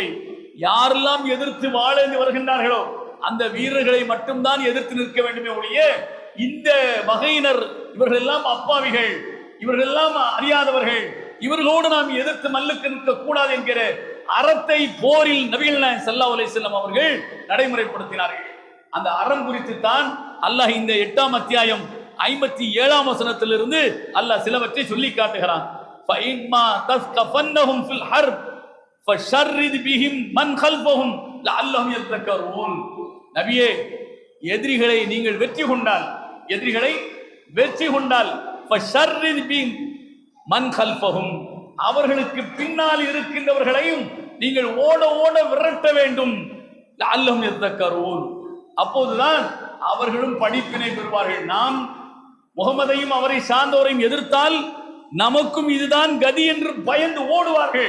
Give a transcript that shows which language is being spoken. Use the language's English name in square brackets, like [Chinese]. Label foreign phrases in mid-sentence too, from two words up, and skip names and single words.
[Tamil] யாரெல்லாம் எதிர்த்து வாழ வருகின்றார்களோ அந்த வீரர்களை மட்டும்தான் எதிர்த்து நிற்க வேண்டுமே ஒழிய இந்த வகையினர் இவர்கள் எல்லாம் அப்பாவிகள், இவர்கள் எல்லாம் அறியாதவர்கள், இவர்களோடு நாம் எதிர்த்து மல்லுக்கு நிற்க கூடாது என்கிற அறத்தை போரில் நபிகள் நாயகம் [Arabic] صلى الله عليه وسلم [Tamil] அவர்கள் நடைமுறைப்படுத்தினார்கள். அந்த அறம் குறித்து தான் அல்லாஹ் இந்த 8ஆம் அத்தியாயம் 57ஆம் வசனத்திலிருந்து அல்லாஹ் சிலவற்றை சொல்லி காட்டுகிறான். [Arabic] فَإِمَّا تَثْقَفَنَّهُمْ فِي الْحَرْبِ فَشَرِّدْ بِهِمْ مَنْ خَلْفَهُمْ لَعَلَّهُمْ يَذَّكَّرُونَ. [Tamil] நபியே, எதிரிகளை நீங்கள் வெற்றி கொண்டால் [Arabic] فَشَرِّدْ بِهِمْ مَنْ خَلْفَهُمْ, [Tamil] அவர்களுக்கு பின்னால் இருக்கின்றவர்களையும் நீங்கள் ஓட ஓட விரட்ட வேண்டும். [Arabic] لعلهم يذكرون, [Tamil] அப்போதுதான் அவர்களும் படிப்பினை பெறுவார்கள். நாம் முகமதையும் அவரை சார்ந்தவரையும் எதிர்த்தால் நமக்கும் இதுதான் கதி என்று பயந்து ஓடுவார்கள்.